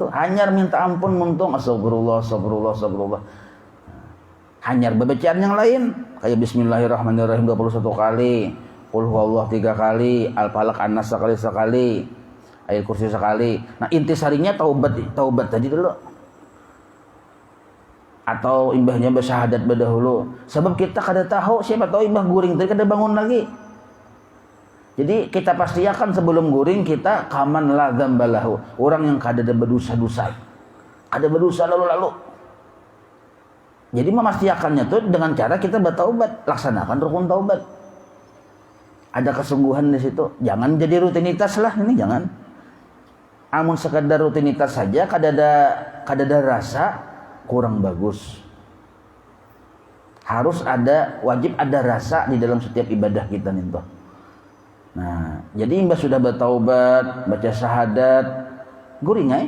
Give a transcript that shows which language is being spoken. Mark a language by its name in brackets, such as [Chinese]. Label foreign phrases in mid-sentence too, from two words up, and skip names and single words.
[Banjar] Hanyar minta ampun muntung astagfirullah. Hanyar bacaan yang lain kayak bismillahirrahmanirrahim 21 kali, [Arabic] qul huwallahu [Banjar] 3 kali, [Arabic] al-falaq an-nas [Banjar] sekali, ayat kursi sekali. Nah, intisarinya taubat tadi dulu. atau imbahnya bersyahadat berdahulu. Sebab kita kada tahu, siapa tahu imbah guring tadi kada bangun lagi. Jadi kita pastikan sebelum guring kita [Arabic] kaman la dzambalahu, [Banjar] orang yang kada ada berdosa-dosa. Ada berdosa lalu-lalu. [Indonesian] Jadi memastikannya tuh dengan cara kita bertaubat, laksanakan rukun taubat. Ada kesungguhan di situ. Jangan jadi rutinitas lah ini, jangan. [Banjar] Amun sekadar rutinitas saja kada ada rasa, kurang bagus. Harus ada, wajib ada rasa di dalam setiap ibadah kita nih toh. Nah, jadi imbah sudah bertaubat, baca syahadat, guring ay.